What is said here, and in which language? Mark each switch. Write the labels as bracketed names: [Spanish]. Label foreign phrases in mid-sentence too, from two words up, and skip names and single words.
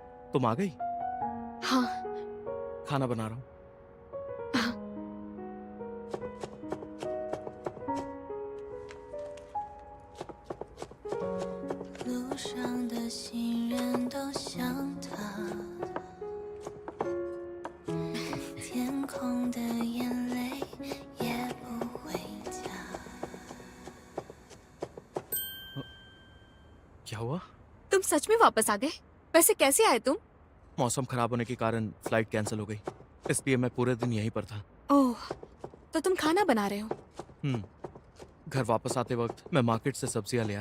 [Hindi] तुम आ गई? हाँ। खाना बना रहा हूँ। हाँ। [Chinese] 路上的行人都像他，天空的眼泪也不回家。 [Hindi] क्या हुआ? तुम सच में वापस आ गए? वैसे कैसे आए तुम? मौसम खराब होने के कारण [English] flight cancel [Hindi] हो गई, इसलिए मैं पूरे दिन यहीं पर था। ओह, तो तुम खाना बना रहे हो? घर वापस आते वक्त मैं मार्केट से सब्जियां ले आया।